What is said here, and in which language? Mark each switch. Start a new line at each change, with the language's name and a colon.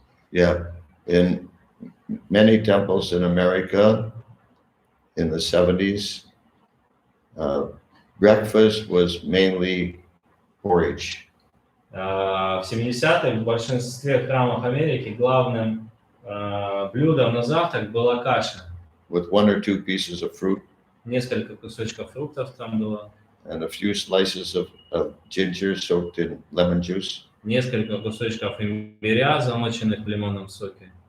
English: Yeah, in many temples in America in the 70s, breakfast was mainly porridge.
Russian: В 70-х в большинстве храмов Америки главным блюдом на завтрак была каша.
English: With one or two pieces of fruit
Russian: Несколько кусочков фруктов там было,
English: and a few slices of ginger soaked in lemon juice
Russian: несколько кусочков имбиря, замоченных в лимонном соке,